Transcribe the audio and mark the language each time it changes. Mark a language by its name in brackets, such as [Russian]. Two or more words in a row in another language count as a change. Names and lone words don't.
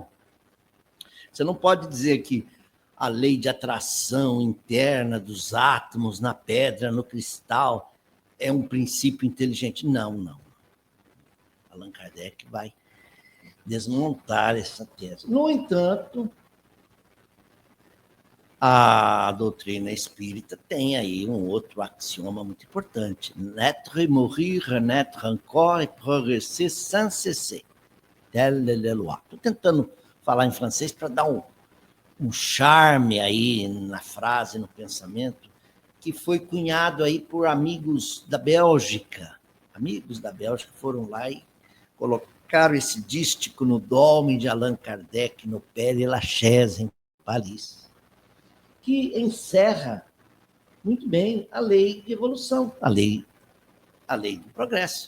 [Portuguese] Você não pode dizer que a lei de atração interna dos átomos na pedra, no cristal, é um princípio inteligente. Não, não. Allan Kardec vai desmontar essa tese. No entanto, a doutrina espírita tem aí um outro axioma muito importante. [French] Naître, mourir, renaître encore et progresser sans cesser. Telle est la loi. [Portuguese] Estou tentando falar em francês para dar um charme aí na frase, no pensamento, que foi cunhado aí por amigos da Bélgica. Amigos da Bélgica foram lá e colocaram esse dístico no dolmen de Allan Kardec, no Père Lachaise, em Paris, que encerra muito bem a lei de evolução, a lei do progresso.